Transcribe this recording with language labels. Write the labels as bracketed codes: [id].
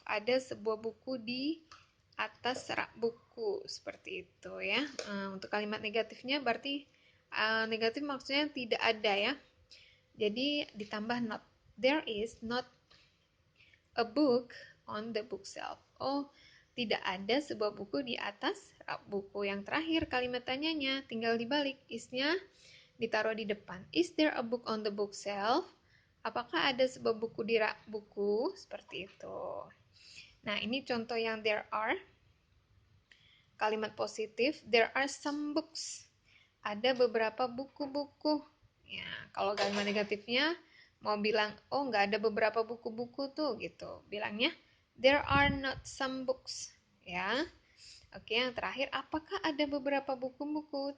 [id] Ada sebuah buku di atas rak buku, seperti itu ya. Untuk kalimat negatifnya berarti negatif maksudnya tidak ada ya. Jadi ditambah not. [en] There is not a book on the bookshelf. [id] Oh, tidak ada sebuah buku di atas rak buku. Yang terakhir kalimat tanyanya tinggal dibalik, is-nya ditaruh di depan. [en] Is there a book on the bookshelf? [id] Apakah ada sebuah buku di rak buku? Seperti itu. Nah, ini contoh yang there are. Kalimat positif, [en] there are some books. [id] Ada beberapa buku-buku. Ya, kalau kalimat negatifnya mau bilang, oh nggak ada beberapa buku-buku tuh gitu. [en] Bilangnya, there are not some books. Ya. [id] Oke, yang terakhir, apakah ada beberapa buku-buku?